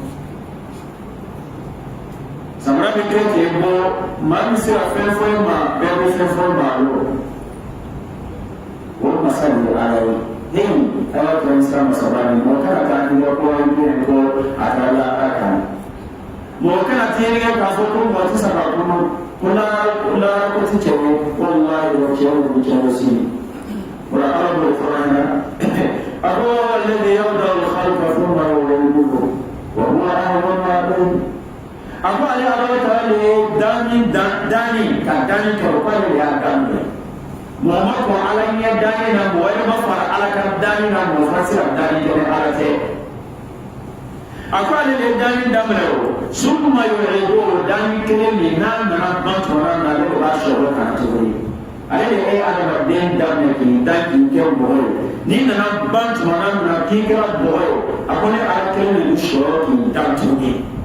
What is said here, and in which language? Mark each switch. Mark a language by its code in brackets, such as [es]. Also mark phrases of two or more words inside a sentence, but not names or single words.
[bm] samara bɛ kɛ k'i bɔ maa min se ka fɛn fɔ i ma bɛɛ bɛ fɛn fɔ maa lo o masa de ye ala ye hei ala kɛra siran masaba ye mɔgɔ kana taa k'i ka kɔ i bɛ ko a ka la a kan mɔgɔ kana tiɲɛni kɛ k'a fɔ ko mɔgɔ tɛ se ka kɔnɔ ko lara ko ti cɛw wallahi wa cɛw bɛ cɛw sini wala ala b'o fɔ an ɲɛna a ko [ar] الذي يبدأ الخلق ثم يعيده وهو أهون عليه [bm] a ko ale ala taala de ye danni ka danni kɛ o k'ale de y'a daminɛ mɔgɔ ma kɔn ala ɲɛ danni na mɔgɔ yɛrɛ ma fara ala ka danni na mɔgɔ fana se ka danni kɛ ni ala tɛ a ko ale de ye danni daminɛ o [ar] ثم يعيده [bm] danni kelen min n'a nana ban tuma na ale de b'a sɔrɔ k'a tuguni ale de ye adamaden daminɛ k'i da k'i kɛ mɔgɔ ye n'i nana ban tuma na k'i kɛra mɔgɔ ye a ko ne ala kelen de bɛ sɔrɔ k'i da tuguni